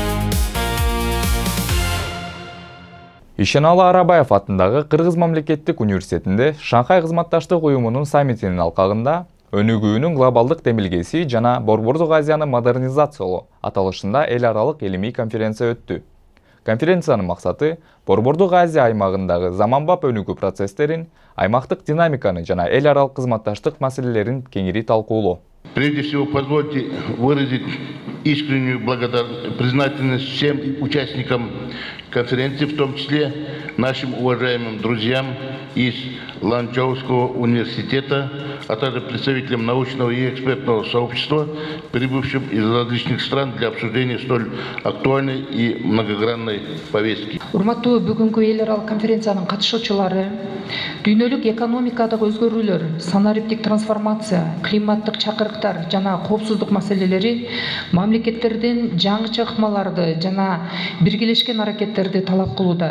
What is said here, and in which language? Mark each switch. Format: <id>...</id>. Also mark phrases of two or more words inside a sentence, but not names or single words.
<ky>Ишеналы Арабаев атындагы Кыргыз мамлекеттик университетинде Шанхай кызматташтык уюмунун саммитинин алкагында өнүгүүнүн глобалдык демилгеси жана Борбордук Азияны модернизациялоо аталышында эл аралык илимий конференция өттү. Конференциянын максаты Борбордук Азия аймагындагы заманбап өнүгүү процесстерин, аймактык динамиканы жана эл аралык кызматташтык маселелерин кеңири талкуулоо.</ky> <ru>Прежде всего, позвольте выразить искреннюю признательность всем участникам конференции, в том числе нашим уважаемым друзьям из Ланчжоуского университета, а также представителям научного и экспертного сообщества, прибывшим из различных стран для обсуждения столь актуальной и многогранной повестки.</ru> <ky>Урматтуу бүгүнкү эл аралык конференциянын катышуучулары, дүйнөлүк экономикадагы өзгөрүүлөр, санариптик трансформация, климаттык чакырыктар жана коопсуздук маселелери мамлекеттердин жаңыча ыкмаларды жана биргелешкен аракеттерди талап кылууда.</ky>